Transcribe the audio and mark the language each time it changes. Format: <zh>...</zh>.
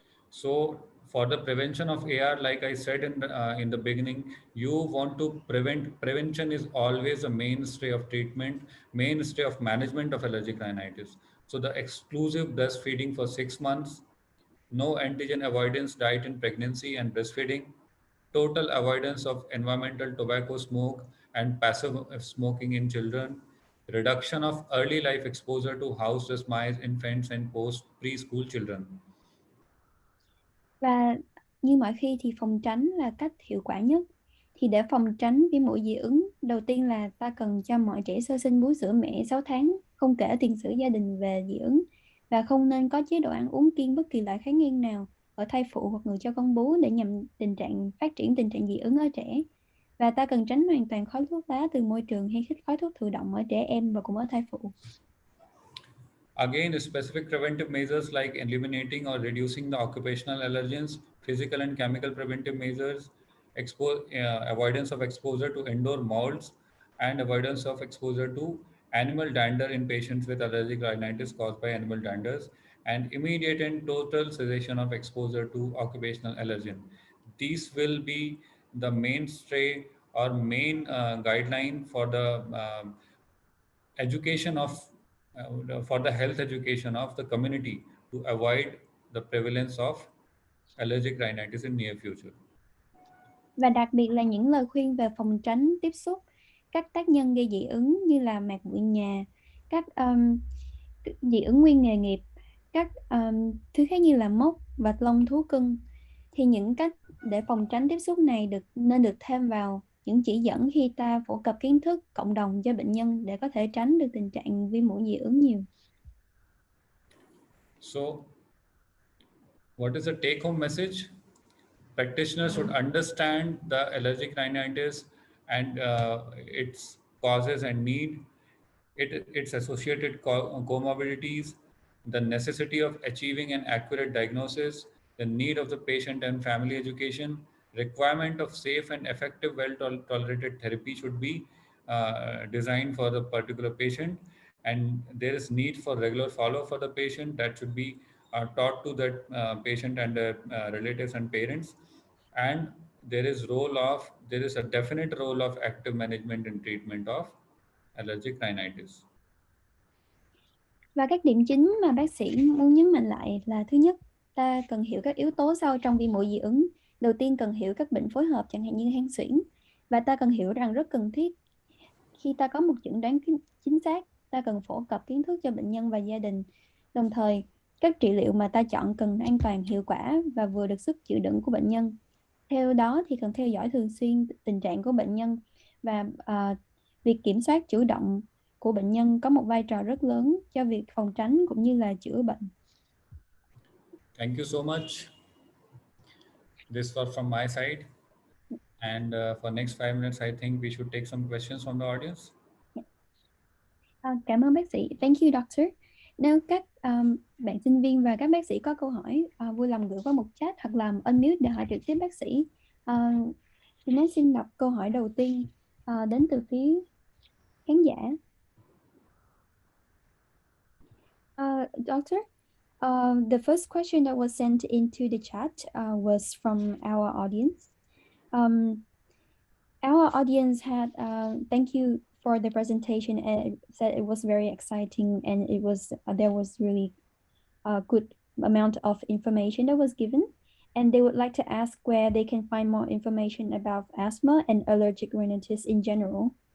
<en>So for the prevention of AR, like I said in the beginning, you want to prevent. Prevention is always a mainstay of treatment, mainstay of management of allergic rhinitis. So the exclusive breastfeeding for 6 months, no antigen avoidance diet in pregnancy and breastfeeding, total avoidance of environmental tobacco smoke and passive smoking in children, reduction of early life exposure to house dust mites, infants, and post preschool children.</en> <vi>Và như mọi khi thì phòng tránh là cách hiệu quả nhất. Thì để phòng tránh viêm mũi dị ứng, đầu tiên là ta cần cho mọi trẻ sơ sinh bú sữa mẹ 6 tháng, không kể tiền sử gia đình về dị ứng, và không nên có chế độ ăn uống kiêng bất kỳ loại kháng nguyên nào ở thai phụ hoặc người cho con bú để nhằm phát triển tình trạng dị ứng ở trẻ. Và ta cần tránh hoàn toàn khói thuốc lá từ môi trường hay hít khói thuốc thụ động ở trẻ em và cũng ở thai phụ.</vi> <en>Again, specific preventive measures like eliminating or reducing the occupational allergens, physical and chemical preventive measures, avoidance of exposure to indoor molds, and avoidance of exposure to animal dander in patients with allergic rhinitis caused by animal danders, and immediate and total cessation of exposure to occupational allergen. These will be the mainstay or main guideline for the education of for the health education of the community to avoid the prevalence of allergic rhinitis in near future.</en> <vi>Và đặc biệt là những lời khuyên về phòng tránh tiếp xúc các tác nhân gây dị ứng như là mạc bụi nhà, các dị ứng nguyên nghề nghiệp, các thứ khác như là mốc và lông thú cưng. Thì những cách để phòng tránh tiếp xúc này nên được thêm vào những chỉ dẫn khi ta phổ cập kiến thức cộng đồng cho bệnh nhân để có thể tránh được tình trạng viêm mũi dị ứng nhiều.</vi> <en>So, what is the take-home message? Practitioners should understand the allergic rhinitis and its causes and need, its associated comorbidities, the necessity of achieving an accurate diagnosis, the need of the patient and family education, requirement of safe and effective, well-tolerated therapy should be designed for the particular patient, and there is need for regular follow for the patient that should be taught to that patient and their relatives and parents. And there is a definite role of active management and treatment of allergic rhinitis.</en> <vi>Và các điểm chính mà bác sĩ muốn nhấn mạnh lại là: thứ nhất, ta cần hiểu các yếu tố sau trong viêm mũi dị ứng. Đầu tiên cần hiểu các bệnh phối hợp chẳng hạn như hen suyễn, và ta cần hiểu rằng rất cần thiết khi ta có một chẩn đoán chính xác, ta cần phổ cập kiến thức cho bệnh nhân và gia đình. Đồng thời, các trị liệu mà ta chọn cần an toàn, hiệu quả và vừa được sức chịu đựng của bệnh nhân. Theo đó thì cần theo dõi thường xuyên tình trạng của bệnh nhân và việc kiểm soát chủ động của bệnh nhân có một vai trò rất lớn cho việc phòng tránh cũng như là chữa bệnh.</vi> <en>Thank you so much. This was from my side. And for next 5 minutes, I think we should take some questions from the audience.</en> <vi>Cảm ơn bác sĩ.</vi> <en>Thank you, doctor.</en> <vi>Nếu các bạn sinh viên và các bác sĩ có câu hỏi, vui lòng gửi qua một chat hoặc làm unmute để hỏi trực tiếp bác sĩ. Thì nói xin đọc câu hỏi đầu tiên đến từ phía khán giả.</vi> <en>Doctor, the first question that was sent into the chat was from our audience. Our audience had thank you for the presentation, and it said it was very exciting, and it was there was really a good amount of information that was given, and they would like to ask where they can find more information about asthma and allergic rhinitis in general.</en>